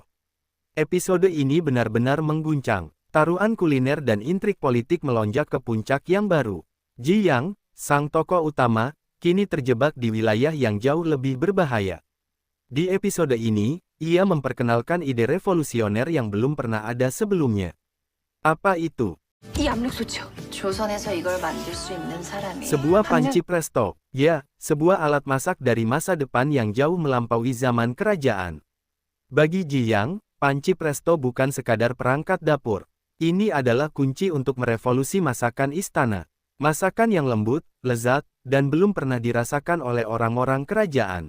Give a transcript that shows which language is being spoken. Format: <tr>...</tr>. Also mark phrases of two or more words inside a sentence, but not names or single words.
<id>Episode ini benar-benar mengguncang. Taruhan kuliner dan intrik politik melonjak ke puncak yang baru. Ji Yang, sang tokoh utama, kini terjebak di wilayah yang jauh lebih berbahaya. Di episode ini, ia memperkenalkan ide revolusioner yang belum pernah ada sebelumnya. Apa itu?</id> <ko>이 압력소치요. 조선에서 이걸 만들 수 있는 사람이</ko> <id>Sebuah panci presto. Ya, sebuah alat masak dari masa depan yang jauh melampaui zaman kerajaan. Bagi Ji Yang, panci presto bukan sekadar perangkat dapur. Ini adalah kunci untuk merevolusi masakan istana. Masakan yang lembut, lezat, dan belum pernah dirasakan oleh orang-orang kerajaan.</id>